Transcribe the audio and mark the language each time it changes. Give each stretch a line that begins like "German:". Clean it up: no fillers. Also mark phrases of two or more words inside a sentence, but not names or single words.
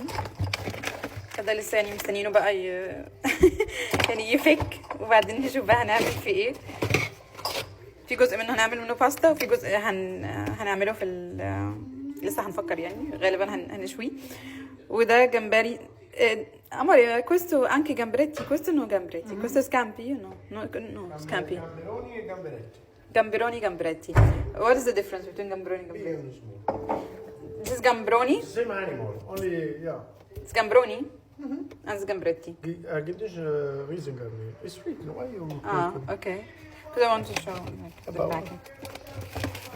Arabic: فده لسه يعني مستنيينه بقى يعني يفك، وبعدين نشوف بقى هنعمل فيه ايه. في جزء منه هنعمل منه باستا، وفي جزء هنعمله في لسه هنفكر، يعني غالبا هنشويه. وده جمبري.
Italian: Amore, questo anche gamberetti, questo no gamberetti, questo scampi, no, scampi. Gamberoni e gamberetti. Gamberoni e gamberetti.
English: What is the difference between gamberoni and gamberetti? Big and small. This is gambroni? Same animal, only, yeah. It's gambroni? And it's gambretti.
German: Gibt es Riesengarni?
English: It's sweet, no? Why you Okay. Because I want to show like, the packing.